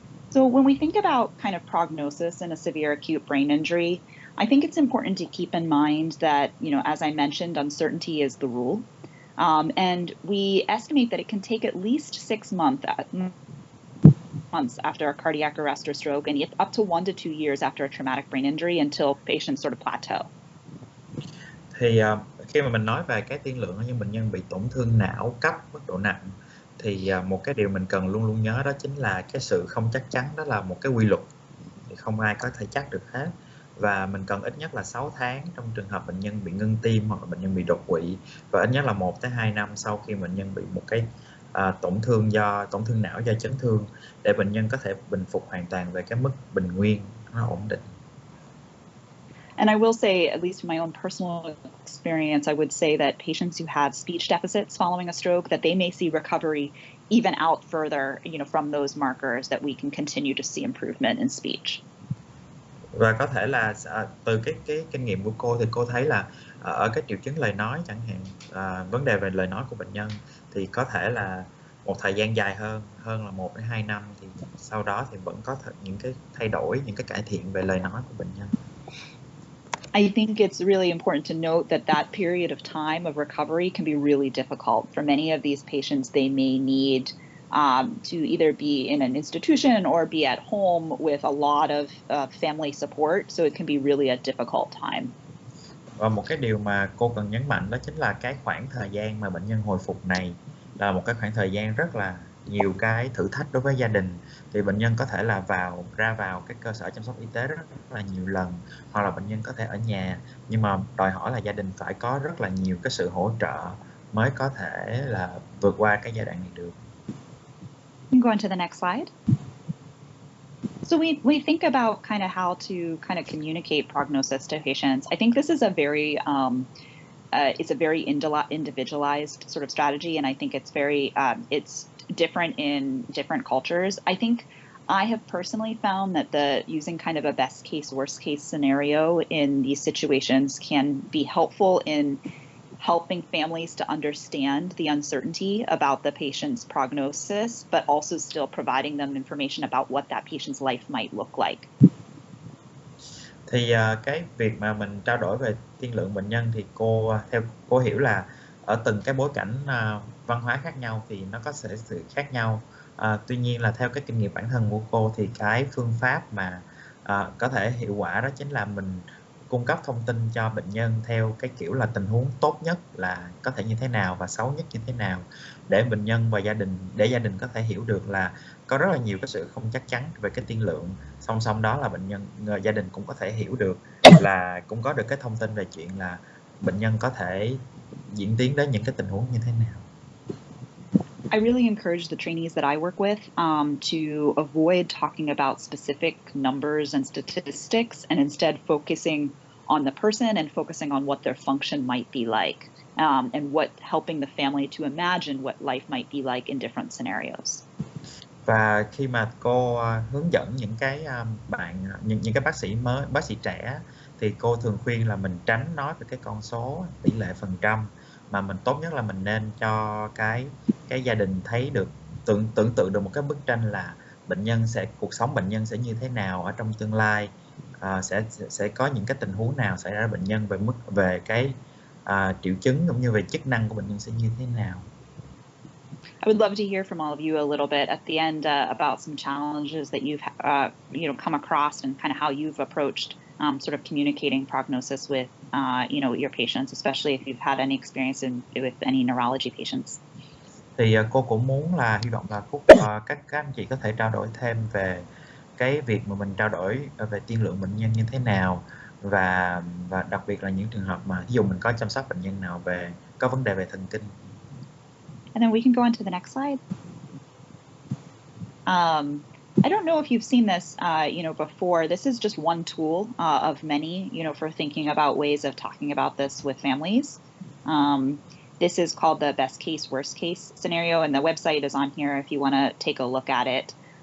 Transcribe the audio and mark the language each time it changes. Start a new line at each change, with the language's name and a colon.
English: So when we think about kind of prognosis in a severe acute brain injury, I think it's important to keep in mind that, as I mentioned, uncertainty is the rule. And we estimate that it can take at least 6 months after a cardiac arrest or stroke, and up to 1 to 2 years after a traumatic brain injury until patients sort of plateau.
Vietnamese: Thì khi mà mình nói về cái tiên lượng những bệnh nhân bị tổn thương não cấp mức độ nặng, thì một cái điều mình cần luôn luôn nhớ đó chính là cái sự không chắc chắn, đó là một cái quy luật, thì không ai có thể chắc được hết. Và mình cần ít nhất là 6 tháng trong trường hợp bệnh nhân bị ngưng tim hoặc là bệnh nhân bị đột quỵ, và ít nhất là 1 tới 2 năm sau khi bệnh nhân bị một cái tổn thương não do chấn thương, để bệnh nhân có thể bình phục hoàn toàn về cái mức bình nguyên nó ổn định.
English: And I will say, at least in my own personal experience, I would say that patients who have speech deficits following a stroke, that they may see recovery even out further, from those markers, that we can continue to see improvement in speech.
Vietnamese: Và có thể là từ cái kinh nghiệm của cô thì cô thấy là ở cái triệu chứng lời nói chẳng hạn, vấn đề về lời nói của bệnh nhân thì có thể là một thời gian dài hơn là 1 đến 2 năm thì sau đó thì vẫn có những cái thay đổi, những cái cải thiện về lời nói của bệnh nhân.
English: I think it's really important to note that period of time of recovery can be really difficult. For many of these patients, they may need to either be in an institution or be at home with a lot of family support, so it can be really a difficult time.
Vietnamese: Và một cái điều mà cô cần nhấn mạnh đó chính là cái khoảng thời gian mà bệnh nhân hồi phục này là một cái khoảng thời gian rất là nhiều cái thử thách đối với gia đình. Thì bệnh nhân có thể là ra vào cái cơ sở chăm sóc y tế rất là nhiều lần, hoặc là bệnh nhân có thể ở nhà, nhưng mà đòi hỏi là gia đình phải có rất là nhiều cái sự hỗ trợ mới có thể là vượt qua cái giai đoạn này được.
English: Go on to the next slide. So we think about kind of how to kind of communicate prognosis to patients. I think this is a very it's a very individualized sort of strategy, and I think it's very it's different in different cultures. I think I have personally found that using kind of a best case, worst case scenario in these situations can be helpful in helping families to understand the uncertainty about the patient's prognosis, but also still providing them information about what that patient's life might look like.
Vietnamese: Thì cái việc mà mình trao đổi về tiên lượng bệnh nhân thì theo cô hiểu là ở từng cái bối cảnh văn hóa khác nhau thì nó có sự khác nhau. Tuy nhiên là theo cái kinh nghiệm bản thân của cô thì cái phương pháp mà có thể hiệu quả đó chính là mình cung cấp thông tin cho bệnh nhân theo cái kiểu là tình huống tốt nhất là có thể như thế nào và xấu nhất như thế nào, để bệnh nhân và gia đình có thể hiểu được là có rất là nhiều cái sự không chắc chắn về cái tiên lượng. Song song đó là gia đình cũng có thể hiểu được là cũng có được cái thông tin về chuyện là bệnh nhân có thể diễn tiến đến những cái tình huống như thế nào.
English: I really encourage the trainees that I work with to avoid talking about specific numbers and statistics, and instead focusing on the person and focusing on what their function might be like, and helping the family to imagine what life might be like in different scenarios.
Vietnamese: Và khi mà cô hướng dẫn những cái những cái bác sĩ trẻ thì cô thường khuyên là mình tránh nói về cái con số tỷ lệ phần trăm, mà mình tốt nhất là mình nên cho cái gia đình thấy được, tưởng tượng được một cái bức tranh là cuộc sống bệnh nhân sẽ như thế nào ở trong tương lai, sẽ có những cái tình huống nào xảy ra bệnh nhân, về cái triệu chứng cũng như về chức năng của bệnh nhân sẽ như thế nào.
English: I would love to hear from all of you a little bit at the end about some challenges that you've come across and kind of how you've approached sort of communicating prognosis with your patients, especially if you've had any experience with any neurology patients.
Vietnamese: Thì cô cũng muốn là hy vọng là các anh chị có thể trao đổi thêm về cái việc mà mình trao đổi về tiên lượng bệnh nhân như thế nào, và đặc biệt là những trường hợp mà ví dụ mình có chăm sóc bệnh nhân nào có vấn đề về thần kinh.
English: And then we can go on to the next slide. I don't know if you've seen this, before. This is just one tool of many, for thinking about ways of talking about this with families. This is called the best case, worst case scenario, and the website is on here if you want to take a look at it.